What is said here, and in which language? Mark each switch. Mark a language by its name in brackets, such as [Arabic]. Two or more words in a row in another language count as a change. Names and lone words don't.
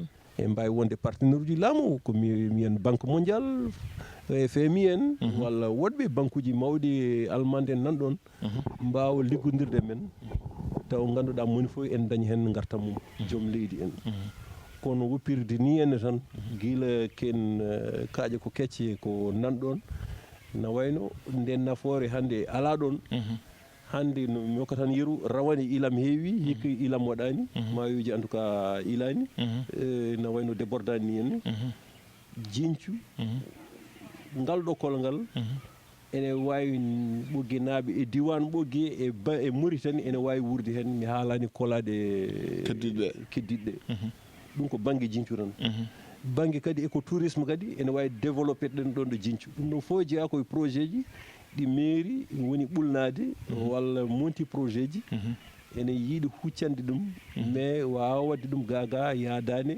[Fula] en mbawi wonde partenaire uji laamu ko miyen [French] banque mondial [Fula] FMI en walla woɗɓe banque uji mawɗi allemande en nanɗon mbawa liggodirde men taw ganduɗa moni fof en dañi hen gartam mum joom leydi en kono woppirde ni enne tan gila ken kaaƴe ko kecce ko nanɗon na wayno nden nafoore hannde alaa ɗon hannde no mi hokka tan yeru rawane ilam heewi hikka ilam waɗaani maayoji [French] en tout cas [Fula] ilaani no wayno débordani ni henne jincu ngal ɗo kolngal ene waawi ɓoggi naaɓe e diwan ɓoggi e Mauritanie ene waawi wurde heen mi haalaani kolaade keddiɗɗe ɗum ko baŋnge jincu tan baŋnge kadi écotourisme kadi ene waawi développé ɗen ɗon ɗo jincu ɗum ɗon fof jeyaa koye projet ji ɗi mairie woni ɓulnaade walla monti projet ji ene yiiɗi huccande ɗum mais waawa waɗde ɗum gaga yaadaane